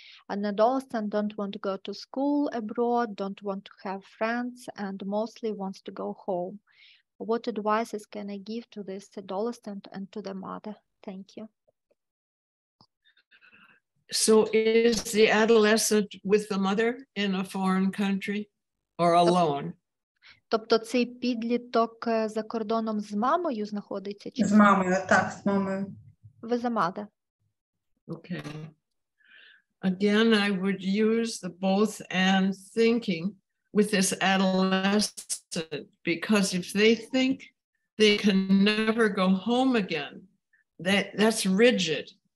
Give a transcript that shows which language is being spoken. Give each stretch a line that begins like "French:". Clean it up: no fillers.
English: An adolescent don't want to go to school abroad, don't want to have friends, and mostly wants to go home. What advices can I give to this adolescent and to the mother? Thank you. So is the adolescent with the mother in a foreign country or alone?
Ukrainian: Тобто цей підліток за кордоном з мамою знаходиться? Чи з мамою, так, з мамою. Ви за мати.
English: Okay. Again, I would use the both and thinking with this adolescent, because if they think they can never go home again, that's rigid.